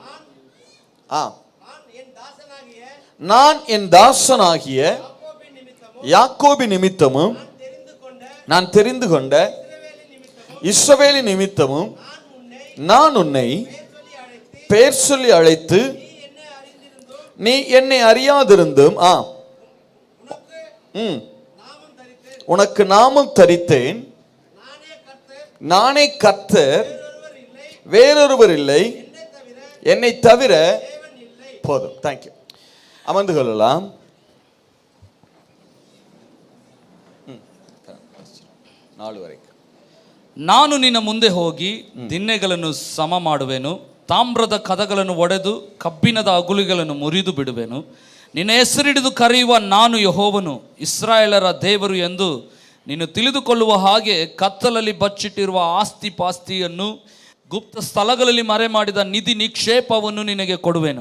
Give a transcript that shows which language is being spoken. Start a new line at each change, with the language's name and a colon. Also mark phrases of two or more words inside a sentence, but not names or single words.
Tamil: நான் என் தாசனாகிய யாக்கோபி நிமித்தமும் நான் தெரிந்து கொண்ட இஸ்ரவேலின் நிமித்தமும் நான் உன்னை பெயர் சொல்லி அழைத்து நீ என்னை அறியாதிருந்தும் உனக்கு நாமம் தரித்தேன். நானே கர்த்தர், வேறொருவர் இல்லை, என்னை தவிர. போதும், தேங்க்யூ. அமர்ந்து கொள்ளலாம்.
Kannada: ನಾನು ನಿನ್ನ ಮುಂದೆ ಹೋಗಿ ದಿನ್ನೆಗಳನ್ನು ಸಮ ಮಾಡುವೆನು, ತಾಮ್ರದ ಕದಗಳನ್ನು ಒಡೆದು ಕಬ್ಬಿಣದ ಅಗುಲಿಗಳನ್ನು ಮುರಿದು ಬಿಡುವೆನು. ನಿನ್ನ ಹೆಸರಿಡಿದು ಕರೆಯುವ ನಾನು ಯೆಹೋವನು, ಇಸ್ರಾಯೇಲರ ದೇವರು ಎಂದು ನೀನು ತಿಳಿದುಕೊಳ್ಳುವ ಹಾಗೆ ಕತ್ತಲಲ್ಲಿ ಬಚ್ಚಿಟ್ಟಿರುವ ಆಸ್ತಿ ಪಾಸ್ತಿಯನ್ನು, ಗುಪ್ತ ಸ್ಥಳಗಳಲ್ಲಿ ಮರೆ ಮಾಡಿದ ನಿಧಿ ನಿಕ್ಷೇಪವನ್ನು ನಿನಗೆ ಕೊಡುವೆನು.